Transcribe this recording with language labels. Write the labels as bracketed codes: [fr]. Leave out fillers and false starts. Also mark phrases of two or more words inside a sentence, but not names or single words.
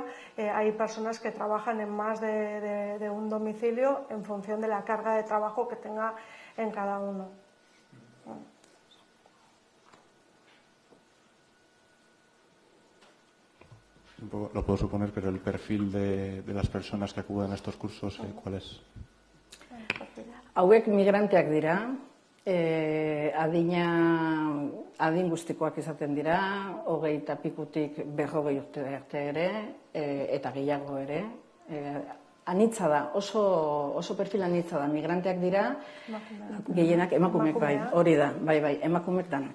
[es] Hay personas que trabajan en más de un domicilio en función de la carga de trabajo que tenga en cada uno. Un poco, lo puedo suponer, pero el perfil de las personas que acuden a estos cursos, ¿cuál es? [eu] Hauek migranteak dira, adin guztikoak izaten dira, 20 pikutik 40 urte arte ere, eta gehiago ere. anitza da, oso perfil anitza da. Migranteak dira, gehienak emakumeak, bai, hori da, bai, emakumeak danak.